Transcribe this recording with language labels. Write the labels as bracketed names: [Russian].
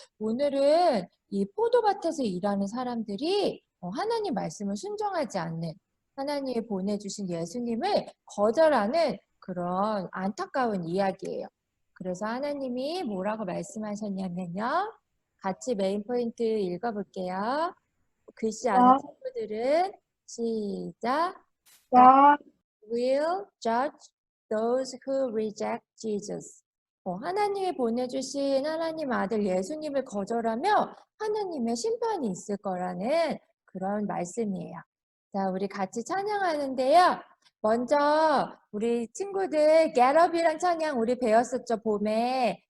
[Korean] 오늘은 이 포도밭에서 일하는 사람들이 하나님 말씀을 순종하지 않는, 하나님이 보내주신 예수님을 거절하는 그런 안타까운 이야기예요. 그래서 하나님이 뭐라고 말씀하셨냐면요. 같이 메인 포인트 읽어볼게요. 글씨 아는 친구들은 시작. [English] God will judge those who reject Jesus. [Korean] 하나님이 보내주신 하나님 아들 예수님을 거절하며 하나님의 심판이 있을 거라는 그런 말씀이에요. 자, 우리 같이 찬양하는데요. 먼저 우리 친구들 Get Up이란 찬양 우리 배웠었죠, 봄에.